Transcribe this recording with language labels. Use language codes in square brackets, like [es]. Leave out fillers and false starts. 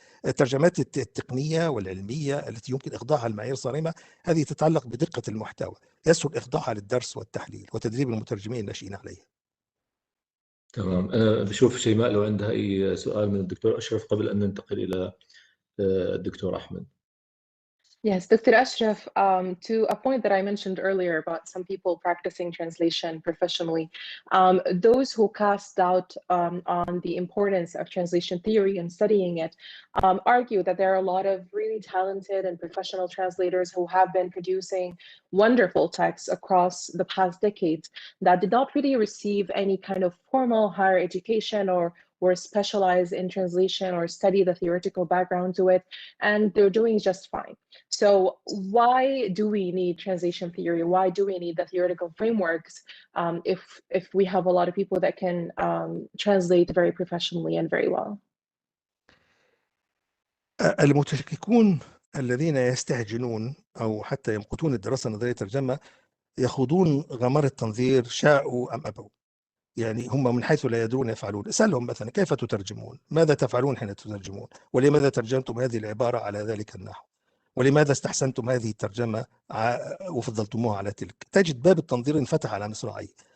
[ar] الترجمات التقنية والعلمية التي يمكن إخضاعها لمعايير صارمة، هذه تتعلق بدقة المحتوى، يسهل إخضاعها للدرس والتحليل وتدريب المترجمين الناشئين عليها. تمام. أنا بشوف شيماء لو عندها أي سؤال من الدكتور أشرف قبل أن ننتقل إلى الدكتور أحمد. [en] Yes, Dr. Ashraf, to a point that I mentioned earlier about some people practicing translation professionally, those who cast doubt on the importance of translation theory and studying it argue that there are a lot of really talented and professional translators who have been producing wonderful texts across the past decades that did not really receive any kind of formal higher education or specialize in translation or study the theoretical background to it, and they're doing just fine. So why do we need translation theory? Why do we need the theoretical frameworks if we have a lot of people that can translate very professionally and very well? [ar] المتشككون الذين يستهجنون أو حتى يمقتون الدراسة النظرية الترجمة يخوضون غمار التنظير شاءوا أم أبوا. يعني هم من حيث لا يدرون يفعلون. اسألهم مثلا كيف تترجمون؟ ماذا تفعلون حين تترجمون؟ ولماذا ترجمتم هذه العبارة على ذلك النحو؟ ولماذا استحسنتم هذه الترجمة وفضلتموها على تلك؟ تجد باب التنظير انفتح على مصراعيه.